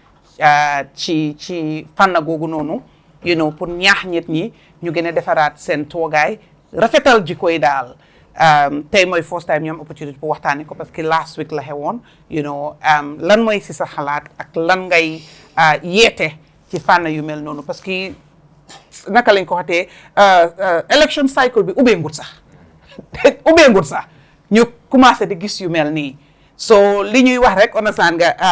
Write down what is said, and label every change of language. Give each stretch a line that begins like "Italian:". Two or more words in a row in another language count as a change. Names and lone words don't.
Wolof: ci fànn googu noonu
English: you know
Wolof: pour ñaax nit ñi ñu gën a defaraat seen toogaay rafetal jikko yi daal tey mooy
English: first time
Wolof: ñoom
French: opportunité pour
Wolof: waxtaane ko
French: parce que
English: last week
Wolof: la xewoon
English: you know
Wolof: lan mooy si sa xalaat ak lan ngay yeete ci fànn yu mel noonu
French: parce que
Wolof: naka lañ ko xatee
English: election cycle
Wolof: bi ubeengut sax ñu commencé di gis yu mel nii so li ñuy wax rek onasaan nga